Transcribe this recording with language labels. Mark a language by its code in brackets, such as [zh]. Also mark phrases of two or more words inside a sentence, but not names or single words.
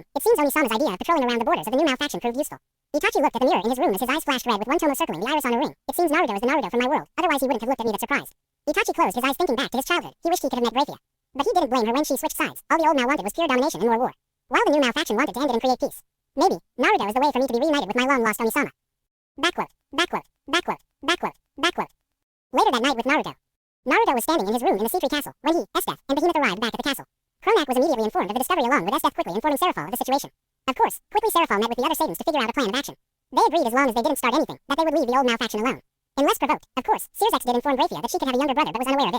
[en] It seems Onisama's idea of patrolling around the borders of the new faction proved useful. Itachi looked at the mirror in his room as his eyes flashed red with one tomo circling the iris on a ring. It seems Naruto is the Naruto from my world, otherwise he wouldn't have looked at me that surprised. Itachi closed his eyes thinking back to his childhood. He wished he could have met Graphia. But he didn't blame her when she switched sides. All the old Mao wanted was pure domination and more war, while the new Mao faction wanted to end it and create peace. Maybe Naruto is the way for me to be reunited with my long-lost Onisama. Backquote, backquote, backquote, backquote, backquote. Later that night with Naruto. Naruto was standing in his room in the Sitri castle when he, Esdeath, and Behemoth arrived back at the castle. Kronak was immediately informed of the discovery along with Esdeath quickly informing Serafal of the situation. Of course, quickly Serafal met with the other Satans to figure out a plan of action. They agreed as long as they didn't start anything, that they would leave the old Mao faction alone. Unless provoked, of course, Sirzex did inform Graphia that she could have a younger brother but was unaware of it.